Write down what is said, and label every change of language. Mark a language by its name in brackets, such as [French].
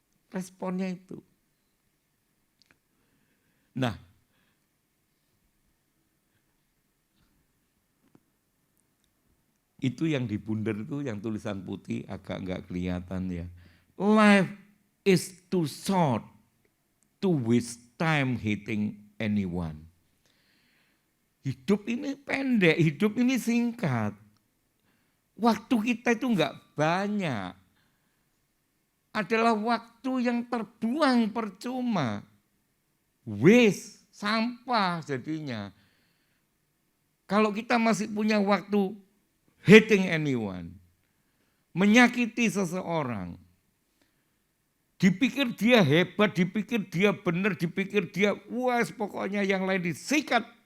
[Indonesian] Responnya itu. Nah, itu yang di bundar itu yang tulisan putih agak nggak kelihatan ya. [English] Life is too short to waste time hating anyone. [Indonesian] Hidup ini pendek, hidup ini singkat. Waktu kita itu nggak banyak. Adalah waktu yang terbuang percuma. Waste, sampah jadinya. Kalau kita masih punya waktu [English] hating anyone, [Indonesian] menyakiti seseorang, dipikir dia hebat, dipikir dia benar, dipikir dia pokoknya yang lain disikat.